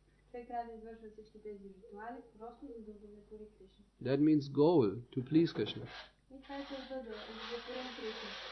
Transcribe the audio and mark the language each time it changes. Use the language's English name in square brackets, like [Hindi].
[Bulgarian] Човек трябва да извършва всички тези ритуали, просто за да удовлетвори Кришна. [English] That means goal, to please Krishna. [Bulgarian] И това е целта, да удовлетворим Кришна.